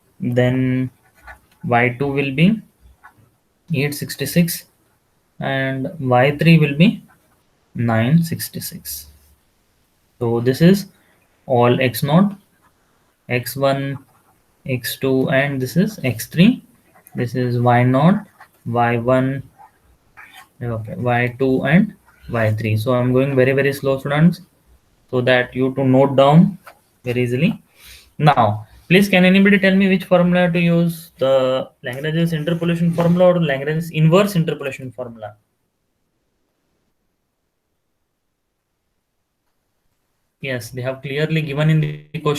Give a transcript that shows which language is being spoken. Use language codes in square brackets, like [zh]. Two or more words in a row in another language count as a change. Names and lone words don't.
[en] Then y2 will be 866, and y3 will be 966. So this is all x0, x1, x2, and this is x3. This is y0, y1, okay, y2, and y3. So I'm going very slow, students, so that you to note down very easily. Now, please, can anybody tell me which formula to use? The Lagrange's interpolation formula or Lagrange's inverse interpolation formula? Yes, they have clearly given in the question.